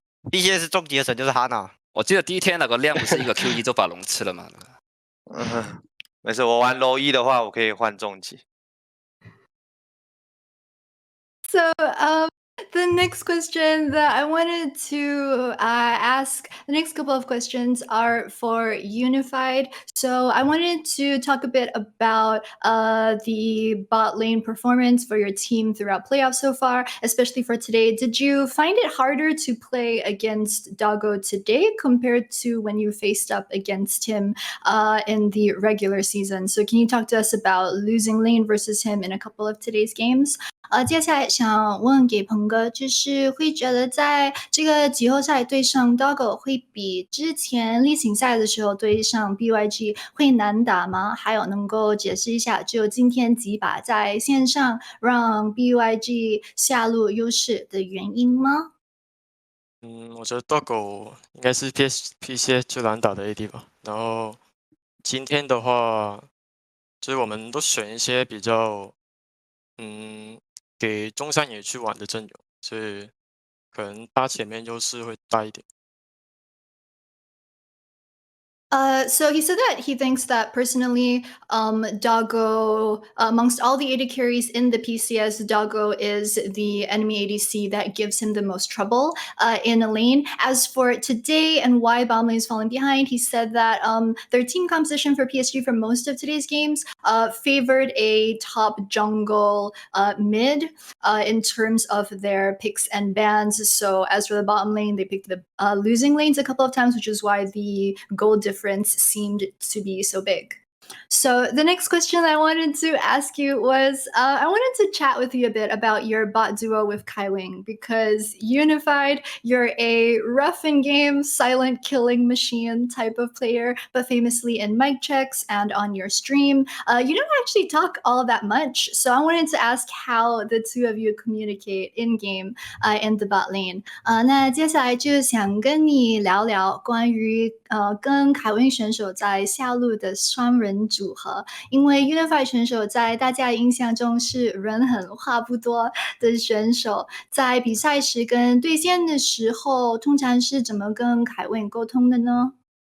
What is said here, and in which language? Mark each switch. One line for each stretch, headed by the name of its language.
Chinese: BCS 终极的神就是哈娜。我记得第一天那个亮不是一个 Q1 就把龙吃了吗？没事，我玩low 1的话，我可以换重击。
English: So the next question that I wanted to ask, the next couple of questions are for Unified. So I wanted to talk a bit about the bot lane performance for your team throughout playoffs so far, especially for today. Did you find it harder to play against Doggo today compared to when you faced up against him in the regular season? So can you talk to us about losing lane versus him in a couple of today's games?
Chinese: 接下来想问给鹏哥，就是会觉得在这个季后赛对上 Doggo 会比之前例行赛的时候对上 BYG 会难打吗？还有能够解释一下，只有今天几把在线上让 BYG 下路优势的原因吗？我觉得 Doggo 应该是 PCS 最难打的 AD 吧。然后今天的话，就是我们都选一些比较给中山野去玩的阵容，所以可能他前面优势会大一点。
English: So he said that he thinks that personally, Doggo, amongst all the AD carries in the PCS, Doggo is the enemy ADC that gives him the most trouble in a lane. As for today and why bot lane is falling behind, he said that their team composition for PSG for most of today's games favored a top jungle mid in terms of their picks and bans. So as for the bottom lane, they picked the losing lanes a couple of times, which is why the gold difference seemed to be so big. So the next question I wanted to ask you was, I wanted to chat with you a bit about your bot duo with Kaiwing, because Unified, you're a rough in game, silent killing machine type of player, but famously in mic checks and on your stream, you don't actually talk all that much. So I wanted to ask how the two of you communicate in game in the bot lane.
Chinese: 那接下来就想跟你聊聊关于跟凯文选手在下路的双人组合，因为 Unified 选手在大家印象中是人狠话不多的选手，在比赛时跟对线的时候，通常是怎么跟凯文沟通的呢？